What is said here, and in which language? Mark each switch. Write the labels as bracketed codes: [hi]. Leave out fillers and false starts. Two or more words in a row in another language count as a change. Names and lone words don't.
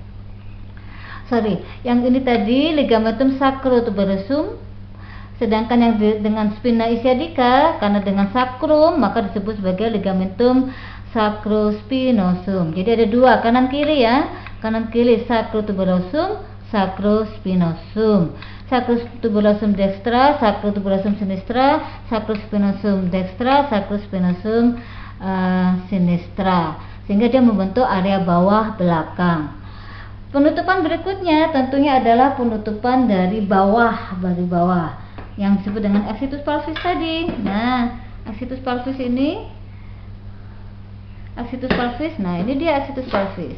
[id] Yang ini tadi [la] ligamentum sacrotuberosum, [id] sedangkan yang dengan [la] spina isiadica [id] karena dengan sacrum maka disebut sebagai [la] ligamentum sacrospinosum. [id] Jadi ada 2 kanan kiri ya, kanan kiri [la] sacrotuberosum, sacrospinosum. Sacrotuberosum dextra, sacrotuberosum sinistra, sacrospinosum dextra, sacrospinosum sinistra, [id] sehingga dia membentuk area bawah belakang. Penutupan berikutnya tentunya adalah penutupan dari bawah yang disebut dengan [la] exitus pelvis [id] tadi. Nah, [la] exitus pelvis, [id] nah ini dia [la] exitus pelvis.